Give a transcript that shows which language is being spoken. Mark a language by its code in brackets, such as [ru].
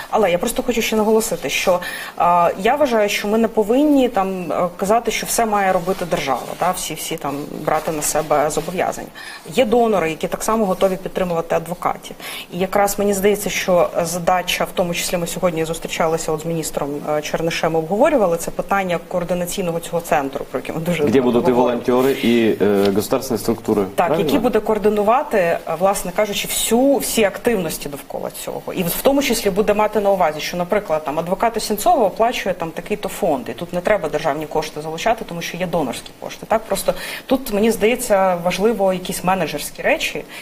[uk] Але я просто хочу ще наголосити, що я вважаю, що ми не повинні там казати, що все має робити держава, всі там брати на себе зобов'язання. Є донори, які так само готові підтримувати адвокатів. І якраз мені здається, що задача, в тому числі ми сьогодні зустрічалися з міністром Чернишем, обговорювали це питання координаційного цього центру, про який ми дуже [ru] Где будут и волонтеры, и государственные структури. [uk] Так, правильно? Які буде координувати, власне кажучи, всі активності довкола цього. І в тому числі буде мати на увазі, що, наприклад, там адвоката Сенцова оплачує там такий-то фонд, і тут не треба державні кошти залучати, тому що є донорські кошти. Так, просто тут, мені здається, важливо якісь менеджерські речі.